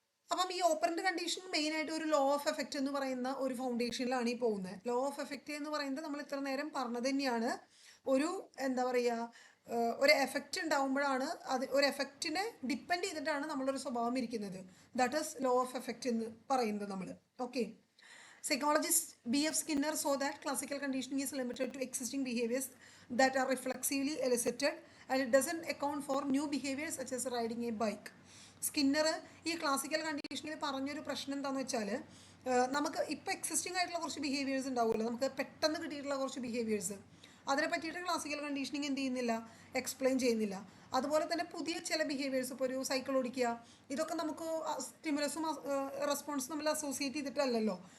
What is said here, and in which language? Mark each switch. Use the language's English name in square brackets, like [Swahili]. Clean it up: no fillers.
[Malayalam] അപ്പം ഈ operant condition മെയിനായിട്ട് ഒരു ലോ ഓഫ് എഫക്റ്റ് എന്ന് പറയുന്ന ഒരു ഫൗണ്ടേഷനിലാണ് ഈ പോകുന്നത്. ലോ ഓഫ് എഫക്റ്റ് എന്ന് പറയുന്നത് നമ്മൾ ഇത്ര നേരം പറഞ്ഞത് തന്നെയാണ്. ഒരു എന്താ പറയുക, ഒരു എഫക്റ്റ് ഉണ്ടാകുമ്പോഴാണ് അത് ഒരു എഫക്റ്റിനെ ഡിപ്പെൻഡ് ചെയ്തിട്ടാണ് നമ്മളൊരു സ്വഭാവം ഇരിക്കുന്നത്. [English] that is [Malayalam] law of effect എന്ന് പറയുന്നത് നമ്മൾ. [English] Okay, psychologist B.F. Skinner saw that classical conditioning is limited to existing behaviors that are reflexively elicited and it doesn't account for new behaviors such as riding a bike. [Malayalam] Skinner ഈ classical കണ്ടീഷനിൽ പറഞ്ഞൊരു പ്രശ്നം എന്താണെന്ന് വെച്ചാൽ, നമുക്ക് ഇപ്പോൾ existing ആയിട്ടുള്ള കുറച്ച് ബിഹേവിയേഴ്സ് ഉണ്ടാവുമല്ലോ, നമുക്ക് പെട്ടെന്ന് കിട്ടിയിട്ടുള്ള കുറച്ച് ബിഹേവിയേഴ്സ്, അതിനെ പറ്റിയിട്ട് ക്ലാസിക്കൽ കണ്ടീഷനിങ് എന്ത് ചെയ്യുന്നില്ല, എക്സ്പ്ലെയിൻ ചെയ്യുന്നില്ല. അതുപോലെ തന്നെ പുതിയ ചില ബിഹേവിയേഴ്സ്, ഇപ്പോൾ ഒരു സൈക്കിൾ ഓടിക്കുക, ഇതൊക്കെ നമുക്ക് സ്റ്റിമുലസും റെസ്പോൺസും തമ്മിൽ അസോസിയേറ്റ് ചെയ്തിട്ടല്ലല്ലോ.